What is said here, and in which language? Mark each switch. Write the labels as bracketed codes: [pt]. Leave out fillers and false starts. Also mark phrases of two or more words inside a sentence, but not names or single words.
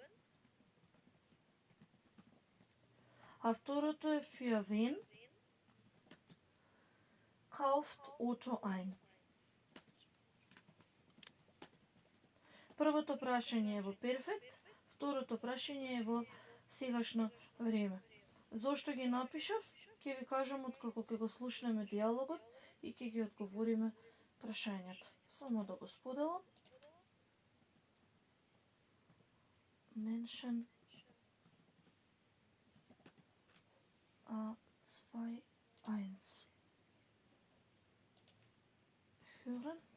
[mk] А второто е [de] für wen kauft Otto ein? [mk] Првото прашање е во перфект, второто прашање е во сегашно време. Зошто ги напишав? Ќе ви кажам откако ќе го слушнеме диалогот и ќе ги одговориме прашањата. Само да го споделам. [de] Menschen A2-1 führen.